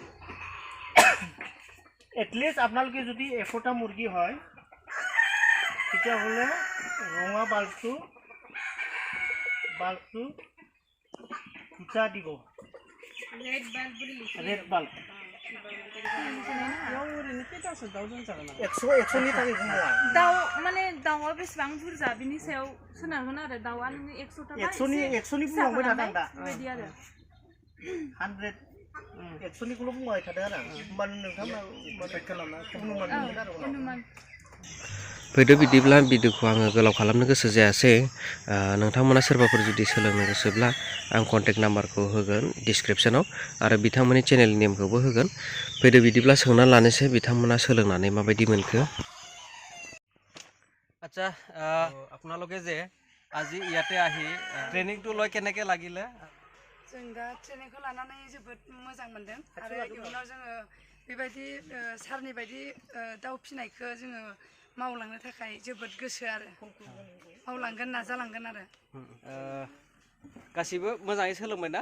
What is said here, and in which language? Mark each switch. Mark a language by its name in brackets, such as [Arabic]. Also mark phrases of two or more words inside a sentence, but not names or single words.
[Assamese] এটলিষ্ট আপোনালোকে যদি 100টা মুৰ্গী হয় তেতিয়াহ'লে ৰঙা বাল্বটো দুটা দিব [English] red bulb [Assamese] 100 থাকে [Bodo] दाउ माने दाउआ बेसेबां बुरजा बिनि सायाव सोनारगोन आरो दाउआ नोङो 100टा 100नि बुंलांबाय थादों दा बेबायदि आरो 100निखौल' बुंबाय थादों आरो होमबानो नोंथांमोना फैदो बिदिब्ला भिडिअखौ आङो गोलाव खालामनो गोसो जायासै नोंथांमोना सोरबाफोर जुदि सोलोंनो गोसोब्ला आं कन्टेक्ट नाम्बारखौ होगोन डिसक्रिपसनाव आरो बिथांमोननि चेनेलनि नेमखौबो होगोन फैदो बिदिब्ला सोंना लानोसै बिथांमोना सोलोंनानै माबायदि मोनखो [Assamese] আচ্ছা আপোনালোকে যে আজি ইয়াতে আহি ট্ৰেইনিংটো লৈ কেনেকৈ লাগিলে [Bodo] जों दा ट्रेनिंखौ लानानै जोबोद मोजां मोनदों आरो इयुनाव जोङो बेबायदि सारनि बायदि दाउ फिनायखौ जोङो मावलांनो थाखाय जोबोद गोसो आरो मावलांगोन नाजालांगोन आरो गासिबो मोजाङै सोलोंबाय ना